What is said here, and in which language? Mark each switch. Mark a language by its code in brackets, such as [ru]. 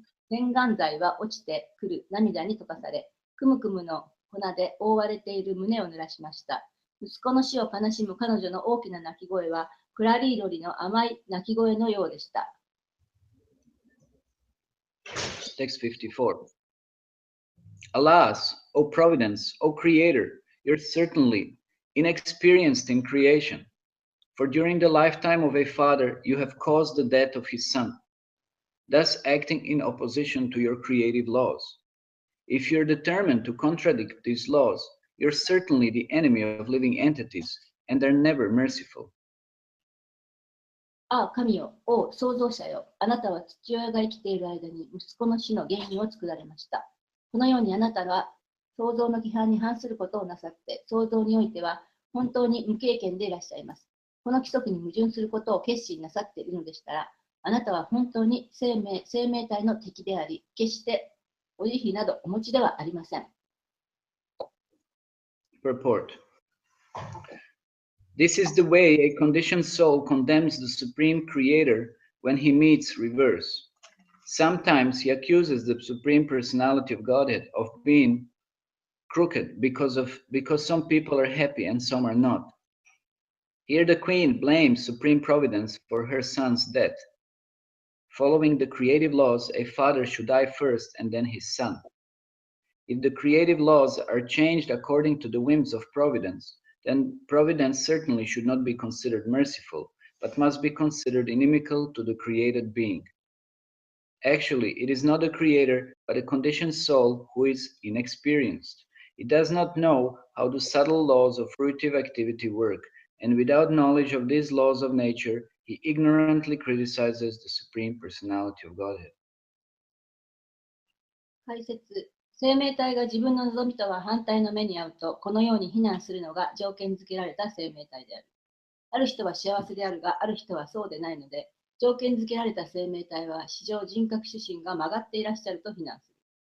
[ja] 洗顔剤は落ちてくる涙に溶かされ、くむくむの粉で覆われている胸を濡らしました。息子の死を悲しむ彼女の大きな泣き声は、クラリードリの甘い泣き声のようでした。 [en] Text 54. Alas, O Providence, O Creator, you're certainly inexperienced in creation. For during the lifetime of a father, you have caused the death of his son, thus acting in opposition to your creative laws. If you're determined to contradict these laws, you're certainly the enemy of living entities, and they're never merciful. [ja] ああ、神よ、王、創造者よ、あなたは父親が生きている間に息子の死の原因を作られました。このようにあなたは創造の規範に反することをなさって、創造においては本当に無経験でいらっしゃいます。この規則に矛盾することを決心なさっているのでしたら、あなたは本当に生命体の敵であり、決してお慈悲などお持ちではありません。 [en] Purport. This is the way a conditioned soul condemns the Supreme Creator when he meets reverse. Sometimes he accuses the Supreme Personality of Godhead of being crooked because some people are happy and some are not. Here the Queen blames Supreme Providence for her son's death. Following the creative laws, a father should die first and then his son. If the creative laws are changed according to the whims of Providence, then Providence certainly should not be considered merciful, but must be considered inimical to the created being. Actually, it is not the Creator, but a conditioned soul who is inexperienced. It does not know how the subtle laws of fruitive activity work, and without knowledge of these laws of nature, he ignorantly criticizes the Supreme Personality of Godhead. [ja] 解説。生命体が自分の望みとは反対の目に遭うと、このように非難するのが条件付けられた生命体である。ある人は幸せであるが、ある人はそうでないので、条件付けられた生命体は、至上人格主神が曲がっていらっしゃると非難する。